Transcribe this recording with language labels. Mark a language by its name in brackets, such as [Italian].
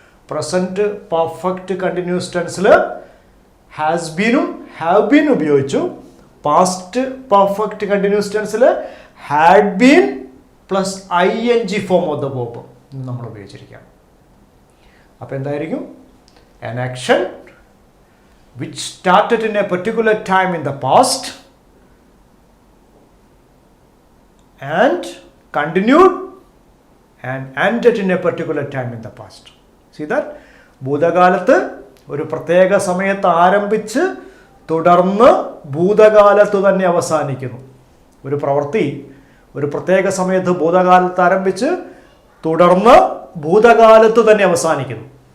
[Malayalam] Present perfect continuous ടെൻസിൽ has ബീനും have been ഉപയോഗിച്ചു. Past perfect continuous ടെൻസിൽ [English] had been plus ING form of the verb [Malayalam] നമ്മൾ ഉപയോഗിച്ചിരിക്കുകയാണ്. അപ്പോൾ എന്തായിരിക്കും? [English] an action which started in a particular time in the past and continued and ended in a particular time in the past. See that? [Malayalam] ഭൂതകാലത്ത് ഒരു പ്രത്യേക സമയത്ത് ആരംഭിച്ച് തുടർന്ന് ഭൂതകാലത്ത് തന്നെ അവസാനിക്കുന്നു. ഒരു പ്രവൃത്തി ഒരു പ്രത്യേക സമയത്ത് ഭൂതകാലത്ത് ആരംഭിച്ച് തുടർന്ന് ഭൂതകാലത്ത് തന്നെ അവസാനിക്കുന്നു.